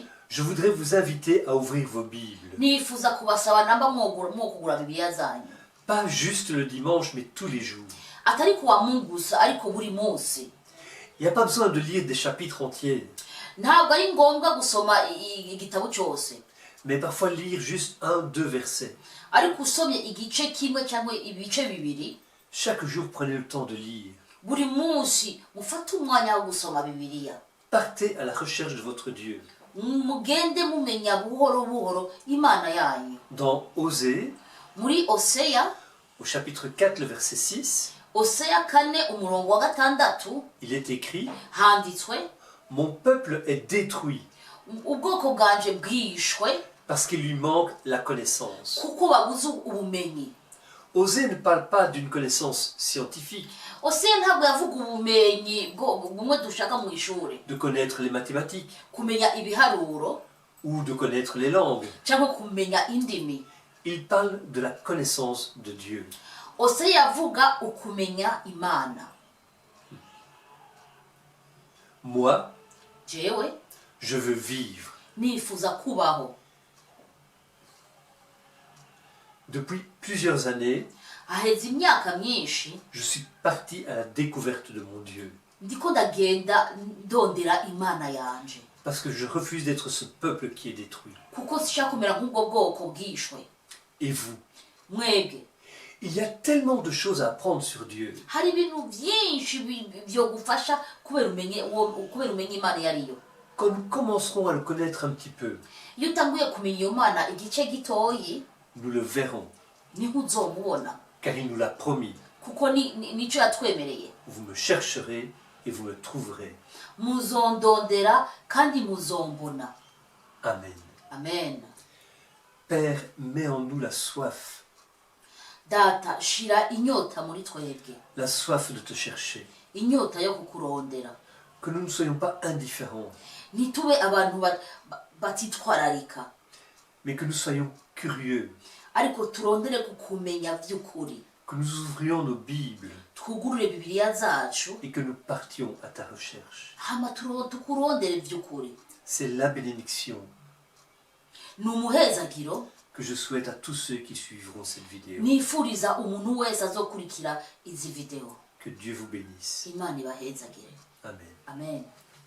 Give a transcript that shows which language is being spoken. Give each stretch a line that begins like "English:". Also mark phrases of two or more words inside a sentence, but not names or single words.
French: je voudrais vous inviter à ouvrir vos Bibles.
Rundi: nifuza kubasaba namba mwokugura Bibiliya zanyu,
French: Pas juste le dimanche, mais tous les jours.
Rundi: atari kuwa Mungu gusa, ariko buri munsi.
French: Il n'y a pas besoin de lire des chapitres entiers,
Rundi: Ntabwo ari ngombwa gusoma igitabo cyose,
French: mais parfois lire juste 1-2 versets.
Rundi: ariko usomye igice kimwe cyangwa ibice bibiri,
French: Chaque jour, prenez le temps de lire.
Rundi: buri munsi mufate umwanya wo gusoma Bibiliya.
French: Partez à la recherche de votre Dieu.
Rundi: Mugende mumenya buhoro buhoro imana yanyu.
French: Dans Osée,
Rundi: Muri Oseya
French: Au chapitre 4, le verset 6,
Rundi: Oseya 4 umurongo wa gatandatu
French: il est écrit «
Rundi: handitswe
French: Mon peuple est détruit
Rundi: ubwoko bwanje bwishwe
French: parce qu'il lui manque la connaissance. »
Rundi: kuko babuze ubumenyi.
French: Osée ne parle pas d'une connaissance scientifique,
Rundi: Oseya ntabwo yavuga ubumenyi bumwe dushaka mu ishuri,
French: de connaître les mathématiques
Rundi: kumenya ibiharuro
French: ou de connaître les langues.
Rundi: cyangwa kumenya indimi.
French: Il parle de la connaissance de Dieu.
Rundi: Oseya avuga ukumenya Imana.
French: Moi,
Rundi: Jewe
French: je veux vivre.
Rundi: nifuza kubaho.
French: Depuis plusieurs années,
Rundi: Haheze imyaka myinshi
French: je suis parti à la découverte de mon Dieu.
Rundi: ndiko ndagenda ndondera Imana yanje,
French: Parce que je refuse d'être ce peuple qui est détruit.
Rundi: kuko sishaka kumera nk'ubwo bwoko bwishwe.
French: Et vous?
Rundi: Mwebwe
French: Il y a tellement de choses à apprendre sur Dieu.
Rundi: hari ibintu byinshi byo gufasha kubera umenye Imana iyo ariyo.
French: Quand nous commencerons à le connaître un petit peu,
Rundi: Iyo utanguye kumenya iyo Mana igice gitoyi
French: nous le verrons,
Rundi: niho uzomubona,
French: car il nous l'a promis.
Rundi: kuko nicyo yatwemereye.
French: Vous me chercherez et vous me trouverez.
Rundi: Muzondondera kandi muzombona.
French: Amen.
Rundi: Amen.
French: Père, mets en nous la soif
Rundi: Data, shira inyota muri twebwe,
French: de te chercher.
Rundi: inyota yo kukurondera.
French: Que nous ne soyons pas indifférents,
Rundi: Ntitube abantu batitwararika,
French: mais que nous soyons curieux,
Rundi: ariko turondere kukumenya by'ukuri.
French: que nous ouvrions nos Bibles
Rundi: Twugurure Bibiliya zacu
French: et que nous partions à ta recherche.
Rundi: hama tukurondere by'ukuri.
French: C'est la bénédiction
Rundi: Ni umuhezagiro
French: que je souhaite à tous ceux qui suivront cette vidéo.
Rundi: nifuriza umuntu wese azokurikira izi video.
French: Que Dieu vous bénisse.
Rundi: Imana ibahezagire.
French: Amen.
Rundi: Amen.